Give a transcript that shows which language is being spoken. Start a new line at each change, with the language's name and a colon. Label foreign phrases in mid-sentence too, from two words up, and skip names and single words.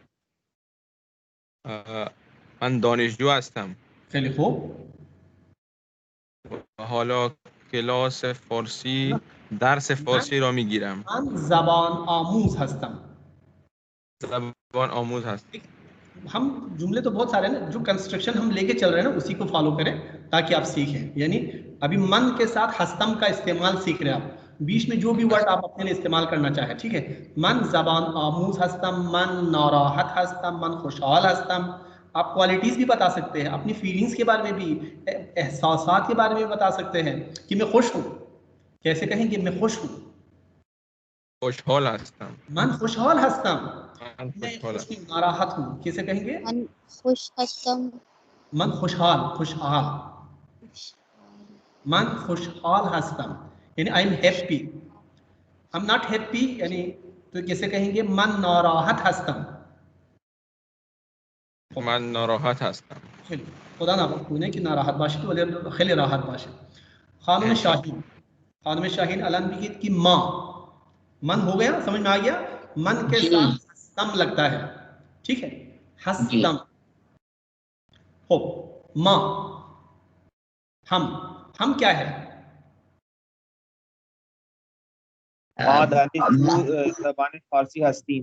Persian: من دانشجو هستم. خیلی خوب. حالا کلاس فارسی درس فارسی را میگیرم. من زبان آموز هستم. زبان آموز هستم.
Hindi: हम जुमले तो बहुत सारे हैं ना, जो कंस्ट्रक्शन हम लेके चल रहे हैं ना उसी को फॉलो करें ताकि आप सीखें. यानी अभी मन के साथ हस्तम का इस्तेमाल सीख रहे हैं आप. बीच में जो भी वर्ड आप अपने लिए इस्तेमाल करना चाहे, ठीक है.
Persian: من زبان آموز هستم، من ناراحت هستم, من خوشحال هستم.
Hindi: आप क्वालिटीज भी बता सकते हैं, अपनी फीलिंग्स के बारे में भी, एहसासात के बारे में बता सकते हैं कि मैं खुश हूँ. कैसे कहेंगे मैं खुश हूँ?
Persian: خوشحال هستم. من خوشحال هستم.
Hindi: मैं नाराहत हूँ. कैसे कहेंगे?
Persian: من خوش هستم. من خوشحال. من خوشحال هستم یعنی
English: I am happy. I am not happy
Hindi: यानी तो कैसे कहेंगे?
Persian: من ناراحت هستم. من ناراحت هستم. خیلی خدا نکنه که ناراحت باشید ولی خیلی راحت باشید. خانم شاهین الان بگید که ما.
Hindi: मन हो गया, समझ में आ गया? मन के साथ हस्तम लगता है, ठीक है. हस्तम. हो माँ. हम क्या है?
Persian: زبان فارسی هستیم.